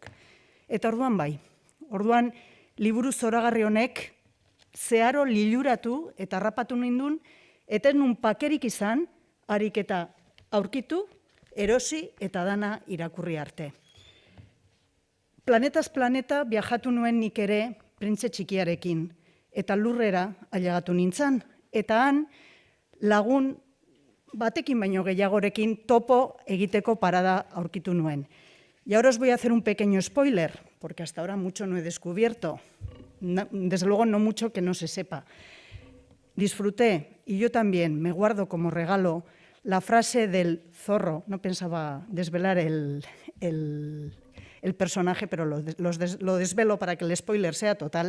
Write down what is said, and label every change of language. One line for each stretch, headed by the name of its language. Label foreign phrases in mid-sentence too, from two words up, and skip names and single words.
Basque: Eta orduan liburu zoragarri honek zeharo liluratu eta harrapatu nindun, eta nun pakerik izan, harik eta aurkitu, erosi eta dana irakurri arte. Planetaz planeta viajatu nuen nik ere Printze Txikiarekin, eta lurrera ailegatu nintzen, eta han lagun batekin baino gehiagorekin topo egiteko parada aurkitu nuen.
Spanish: Y ahora os voy a hacer un pequeño spoiler, porque hasta ahora mucho no he descubierto, desde luego no mucho que no se sepa. Disfruté, y yo también me guardo como regalo, la frase del zorro. No pensaba desvelar el personaje, pero lo desvelo para que el spoiler sea total.